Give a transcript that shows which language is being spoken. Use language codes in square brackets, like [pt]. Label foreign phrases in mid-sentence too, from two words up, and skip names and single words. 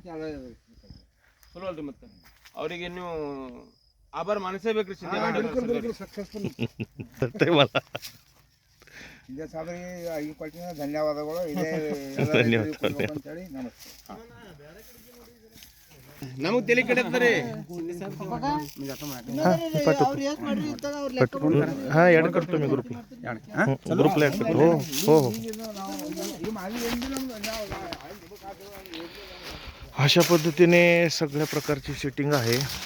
[kn] ಚಲೋ ಅಲ್ರಿ. ಮತ್ತೆ ಅವರಿಗೆ ನೀವು ಆಭಾರ ಮಾನಿಸಬೇಕ್ರಿ. ಸಕ್ಸಸ್ಫುಲ್ ಇದೇ ಸಾಬ್ರಿಗೆ ಈ ಕೊಟ್ಟಿನ ಧನ್ಯವಾದಗಳು. ಇದೇ ಅಂತೇಳಿ ನಮಸ್ತೆ. ನಮಗ್ ತಲೆ ಕೆಡತ್ತಾರೆ. [mr] हा ऍड करतो मी ग्रुपला ऍड करतो. हो अशा पद्धतीने सगळ्या प्रकारची सेटिंग आहे.